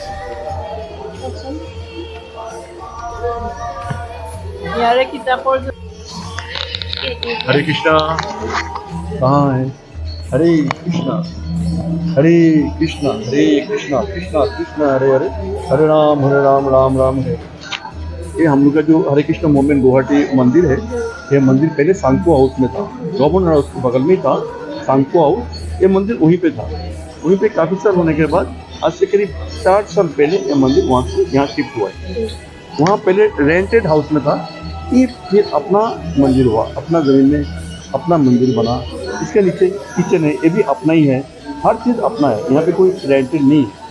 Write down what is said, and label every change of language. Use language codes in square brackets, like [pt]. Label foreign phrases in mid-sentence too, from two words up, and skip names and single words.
[as] ইয়াৰে কিতাপৰ [hi] हरे कृष्णा कहाँ है हरे कृष्णा हरे कृष्णा कृष्णा कृष्णा हरे हरे हरे राम राम राम हरे ये हम लोग का जो हरे कृष्णा मूवमेंट गुवाहाटी मंदिर है ये मंदिर पहले सांको हाउस में था गवर्नर हाउस के बगल में था सांको हाउस ये मंदिर वहीं पे था वहीं पे काफ़ी साल होने के बाद आज से करीब 4 साल पहले ये मंदिर वहाँ से यहाँ शिफ्ट हुआ है वहाँ पहले [en] rented house [hi] में था ये फिर अपना मंदिर हुआ अपना ज़मीन में अपना मंदिर बना इसके नीचे किचन है ये भी अपना ही है हर चीज़ अपना है यहाँ पे कोई रेंटेड नहीं